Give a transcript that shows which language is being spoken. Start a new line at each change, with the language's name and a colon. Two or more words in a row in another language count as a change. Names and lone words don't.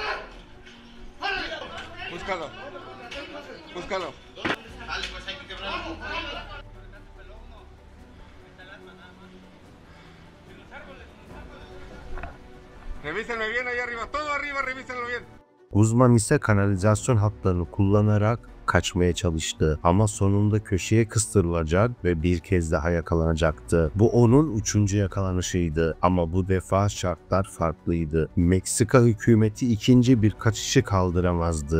Spanish: Búscalo. Búscalo. Dale, pues hay que quebrarlo. Revísenme bien allá arriba, todo arriba, revísenlo bien.
Turkish: Guzman ise kanalizasyon hatlarını kullanarak kaçmaya çalıştı ama sonunda köşeye kıstırılacak ve bir kez daha yakalanacaktı. Bu onun 3. yakalanışıydı ama bu defa şartlar farklıydı. Meksika hükümeti ikinci bir kaçışı kaldıramazdı.